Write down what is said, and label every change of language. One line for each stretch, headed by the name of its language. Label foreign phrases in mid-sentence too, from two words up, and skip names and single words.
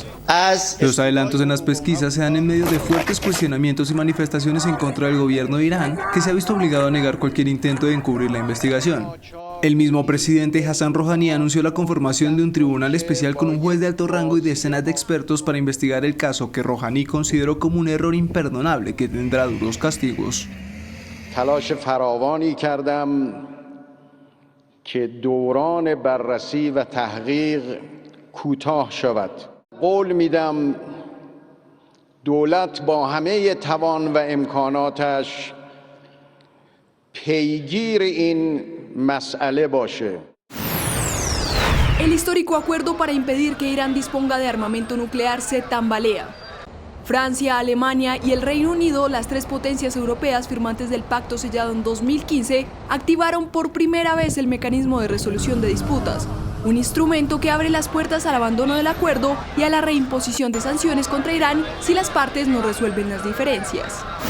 Spanish: Los adelantos en las pesquisas se dan en medio de fuertes cuestionamientos y manifestaciones en contra del gobierno de Irán, que se ha visto obligado a negar cualquier intento de encubrir la investigación. El mismo presidente Hassan Rouhani anunció la conformación de un tribunal especial con un juez de alto rango y decenas de expertos para investigar el caso que Rouhani consideró como un error imperdonable que tendrá duros castigos.
Persian: تلاش فراوانی کردم که دوران بررسی و تحقیق کوتاه شود. قول میدم دولت با همه توان و امکاناتش پیگیر این مسئله باشه.
Spanish: El histórico acuerdo para impedir que Irán disponga de armamento nuclear se tambalea. Francia, Alemania y el Reino Unido, las tres potencias europeas firmantes del pacto sellado en 2015, activaron por primera vez el mecanismo de resolución de disputas, un instrumento que abre las puertas al abandono del acuerdo y a la reimposición de sanciones contra Irán si las partes no resuelven las diferencias.